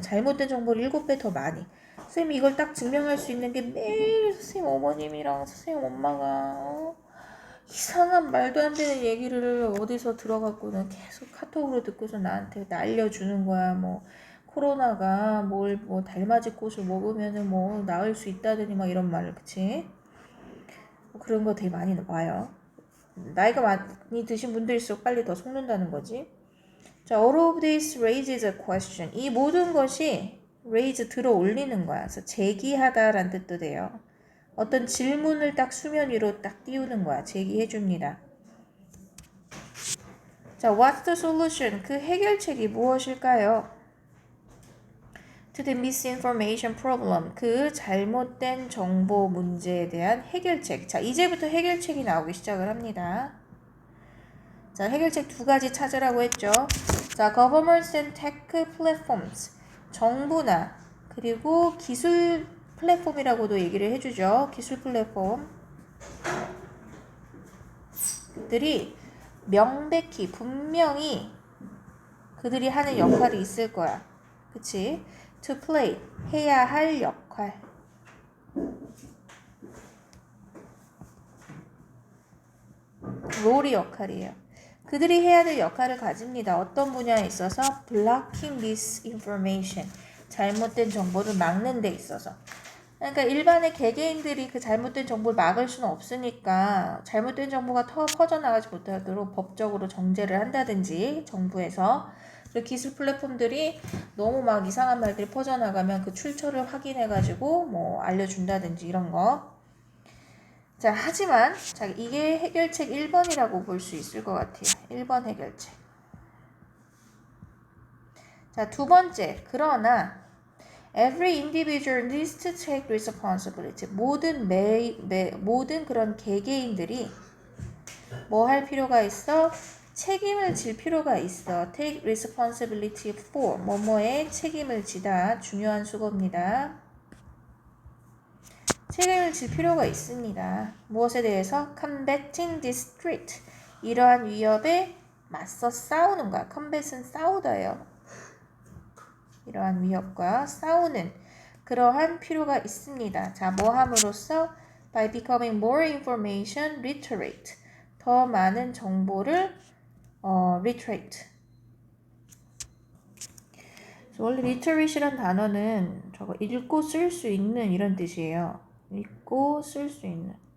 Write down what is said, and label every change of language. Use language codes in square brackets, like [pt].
[ko] 잘못된 정보를 7배 더 많이. 선생님이 이걸 딱 증명할 수 있는 게 매일 선생님 어머님이랑 선생님 엄마가 이상한 말도 안 되는 얘기를 어디서 들어갖고는 계속 카톡으로 듣고서 나한테 알려주는 거야. 뭐 코로나가 뭐 달맞이 꽃을 먹으면은 뭐 나을 수 있다더니 막 이런 말을. 그치? 뭐 그런 거 되게 많이 와요. 나이가 많이 드신 분들일수록 빨리 더 속는다는 거지. [en] 자, all of this raises a question. [ko] 이 모든 것이 raise 들어 올리는 거야. 그래서 제기하다라는 뜻도 돼요. 어떤 질문을 딱 수면 위로 딱 띄우는 거야. 제기해 줍니다. [en] 자, what's the solution? [ko] 그 해결책이 무엇일까요? [en] To the misinformation problem. [ko] 그 잘못된 정보 문제에 대한 해결책. 자, 이제부터 해결책이 나오기 시작을 합니다. 자, 해결책 두 가지 찾으라고 했죠. [en] 자, governments and tech platforms. [ko] 정부나 그리고 기술 플랫폼이라고도 얘기를 해주죠. 기술 플랫폼. 들이 명백히 분명히 그들이 하는 역할이 있을 거야. 그치? [en] to play. [ko] 해야 할 역할. 롤이 역할이에요. 그들이 해야 될 역할을 가집니다. 어떤 분야에 있어서 [en] blocking misinformation, [ko] 잘못된 정보를 막는 데 있어서. 그러니까 일반의 개개인들이 그 잘못된 정보를 막을 수는 없으니까 잘못된 정보가 퍼져나가지 못하도록 법적으로 정제를 한다든지 정부에서 그 기술 플랫폼들이 너무 막 이상한 말들이 퍼져나가면 그 출처를 확인해가지고 뭐 알려준다든지 이런 거. 자, 하지만 자, 이게 해결책 1번이라고 볼 수 있을 것 같아요. 1번 해결책. 자, 두 번째. 그러나 [en] every individual needs to take responsibility. [ko] 모든 그런 개개인들이 뭐 할 필요가 있어? 책임을 질 필요가 있어. [en] take responsibility for. [ko] 뭐뭐에 책임을 지다. 중요한 수고입니다. 책임을 질 필요가 있습니다. 무엇에 대해서? [en] combating this threat. [ko] 이러한 위협에 맞서 싸우는 거야. combat은 싸우다예요. 이러한 위협과 싸우는 그러한 필요가 있습니다. 자, 뭐 함으로써? [en] by becoming more information literate. [ko] 더 많은 정보를 literate. 원래 literate이란 단어는 저거 읽고 쓸 수 있는 이런 뜻이에요. 읽고 쓸 수 있는.